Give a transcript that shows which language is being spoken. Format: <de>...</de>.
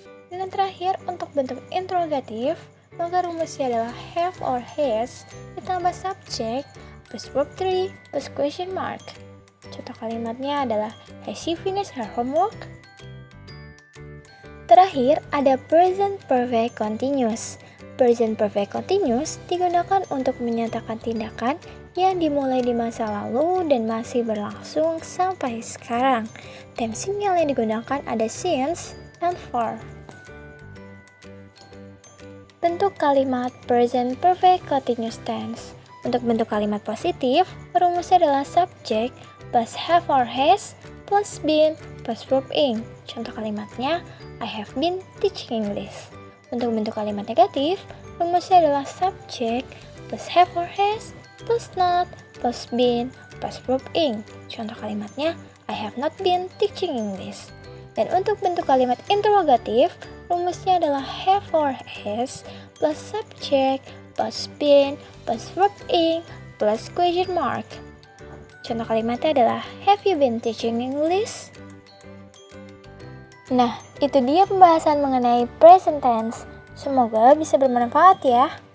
<id>Dan yang terakhir, untuk bentuk interrogatif, maka rumusnya adalah have or has ditambah subject plus verb 3 plus question mark. Contoh kalimatnya adalah,</id> <en>has she finished her homework?</en> <id>Terakhir, ada present perfect continuous. Present perfect continuous digunakan untuk menyatakan tindakan yang dimulai di masa lalu dan masih berlangsung sampai sekarang. Temsilnya yang digunakan ada since dan for. Bentuk kalimat present perfect continuous tense. Untuk bentuk kalimat positif, rumusnya adalah subject plus have or has plus been plus verb ing. Contoh kalimatnya,</id> <en>I have been teaching English.</en> <id>Untuk bentuk kalimat negatif, rumusnya adalah subject plus have or has plus not plus been plus verb ing. Contoh kalimatnya,</id> <en>I have not been teaching English.</en> <id>Dan untuk bentuk kalimat interrogatif, rumusnya adalah have or has plus subject plus been plus verb ing plus question mark. Contoh kalimatnya adalah,</id> <en>have you been teaching English?</en> <id>Nah, itu dia pembahasan mengenai present tense. Semoga bisa bermanfaat ya.</id>